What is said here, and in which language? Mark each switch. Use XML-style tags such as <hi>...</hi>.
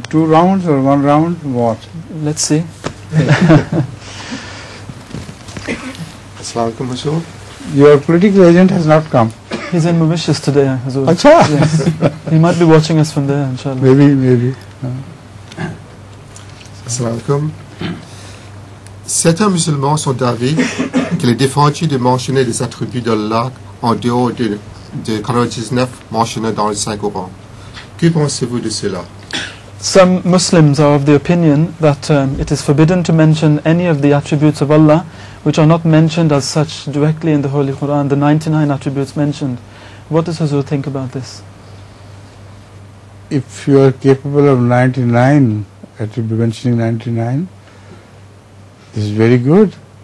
<en>2 rounds or 1 round? What? Let's see.</en> <ar>Assalamu alaikum, Hazur.</ar> <en>Your political agent has not come. He's in Mauritius today, Hazur.</en> <ur>Acha?</ur> <en>Yes. He might be watching us from there, inshallah. Maybe.</en> <ar>Assalamu alaikum.</ar> <fr>Certains musulmans sont d'avis qu'il est défendu de mentionner les attributs d'Allah en dehors de 99 mentionnés dans les 5 Corans. Que pensez-vous de cela?</fr> <en>Some Muslims are of the opinion that it is forbidden to mention any of the attributes of Allah which are not mentioned as such directly in the Holy Quran, the 99 attributes mentioned. What does Hazur think about this? If you are capable of 99, mentioning 99, this is very good.</en>